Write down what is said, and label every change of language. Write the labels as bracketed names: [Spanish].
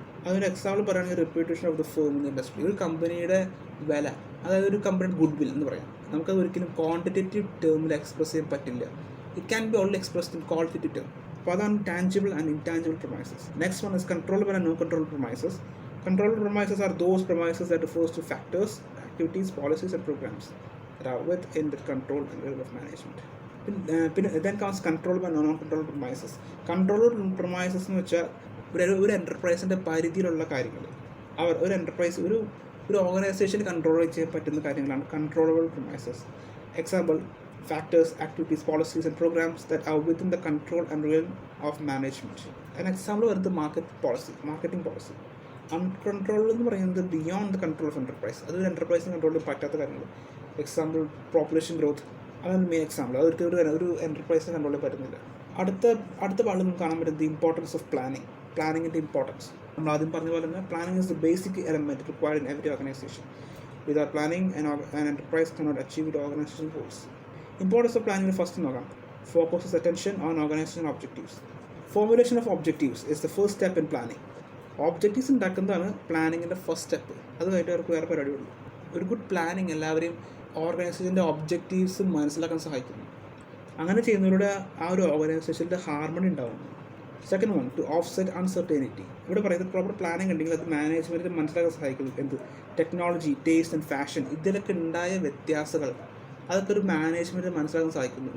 [Malayalam] അതൊരു എക്സാമ്പിൾ പറയുകയാണെങ്കിൽ [English] Reputation of the firm in industry. [Malayalam] ഒരു കമ്പനിയുടെ വില, അതായത് ഒരു കമ്പനിയുടെ ഗുഡ് വിൽ എന്ന് പറയാം. നമുക്കത് ഒരിക്കലും ക്വാണ്ടിറ്റേറ്റീവ് ടേമിൽ എക്സ്പ്രസ് ചെയ്യാൻ പറ്റില്ല. [English] It can be only expressed in qualitative term. [Malayalam] അപ്പോൾ അതാണ് [English] Tangible and intangible promises. Next one is controllable and no controllable promises. Controllable premises are those premises that refers to factors, activities, policies and programs that are within the control and will of management. Then comes controllable and non-controllable premises. [Malayalam] Controllable premises എന്ന് വെച്ചാൽ ഒരു എൻ്റർപ്രൈസിൻ്റെ പരിധിയിലുള്ള കാര്യങ്ങൾ, ഒരു enterprise ഒരു ഓർഗനൈസേഷന് control ചെയ്യാൻ പറ്റുന്ന കാര്യങ്ങളാണ് controllable premises. [English] Example, factors, activities, policies and programs that are within the control and realm of management. An example വരുന്നത് marketing policy. [Malayalam] അൺകൺട്രോൾഡ് എന്ന് പറയുന്നത് [English] Beyond the control of enterprise. [Malayalam] അതൊരു എൻ്റർപ്രൈസിന് കൺട്രോൾ ചെയ്യാൻ പറ്റാത്ത കാര്യങ്ങൾ. എക്സാമ്പിൾ പോപ്പുലേഷൻ ഗ്രോത്ത്, അതാണ് main example. അതൊക്കെ ഒരു എൻ്റർപ്രൈസിന് കൺട്രോൾ ചെയ്യാൻ പറ്റുന്നില്ല. അടുത്ത പാടിൽ നമുക്ക് കാണാൻ പറ്റുന്നത് ഇമ്പോർട്ടൻസ് ഓഫ് പ്ലാനിങ്ങിൻ്റെ ഇമ്പോർട്ടൻസ്. നമ്മൾ ആദ്യം പറഞ്ഞ പോലെ തന്നെ [English] Planning is the basic element required in every organisation. Without planning an enterprise cannot achieve its organizational goals. Importance of planning first നോക്കാം. Focuses attention on organizational objectives. Formulation of objectives is the first step in planning. [Malayalam] Objectives ഉണ്ടാക്കുന്നതാണ് പ്ലാനിങ്ങിൻ്റെ first step. അത് കഴിഞ്ഞിട്ട് അവർക്ക് വേറെ പരിപാടിയുള്ളൂ. ഒരു good planning എല്ലാവരെയും ഓർഗനൈസേഷൻ്റെ objectives മനസ്സിലാക്കാൻ സഹായിക്കുന്നു. അങ്ങനെ ചെയ്യുന്നതിലൂടെ ആ ഒരു ഓർഗനൈസേഷൻ്റെ ഹാർമണി ഉണ്ടാകുന്നു. [English] Second one, two offset uncertainty. [Malayalam] ഇവിടെ പറയുന്നത് പ്രോപ്പർ പ്ലാനിങ് ഉണ്ടെങ്കിൽ അത് മാനേജ്മെൻറ്റിന് മനസ്സിലാക്കാൻ സഹായിക്കുന്നു. എന്ത് ടെക്നോളജി, ടേസ്റ്റ് ആൻഡ് ഫാഷൻ ഇതിലൊക്കെ ഉണ്ടായ വ്യത്യാസങ്ങൾ അതൊക്കെ ഒരു മാനേജ്മെൻറ്റിന് മനസ്സിലാക്കാൻ സഹായിക്കുന്നു.